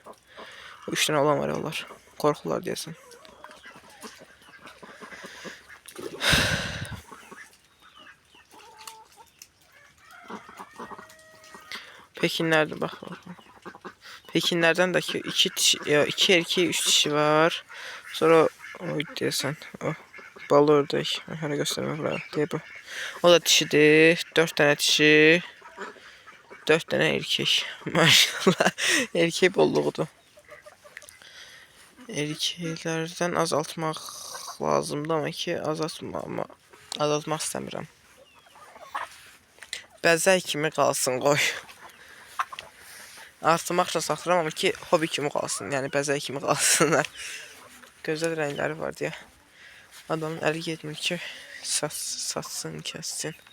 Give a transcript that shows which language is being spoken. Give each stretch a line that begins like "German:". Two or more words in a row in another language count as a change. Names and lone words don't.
Azerbaijani: 3 dənə olan var onlar. Qorxurlar deyəsən. Pekinlərdir bax. Pekinlərdən də ki 2 erkeği 3 dişi var. Sonra o deyəsən o balı ördək. Hələ göstərmək var. Deyib bu. O da dişidir. 4 dənə dişi.
Turkish: 4 tane erkek. Maşallah. Erkek bolluğudur. Erkeklerden azaltmak lazımdı ama ki azaltma ama
Azerbaijani: Azaltmaq istəmirəm. Bəzək kimi qalsın, qoy. Artırmaq üçün saxlayıram, amma ki, hobi kimi qalsın. Yəni, bəzək kimi qalsınlar. Gözəl rəngləri var deyə. Adamın əli getmir ki, satsın, kəssin.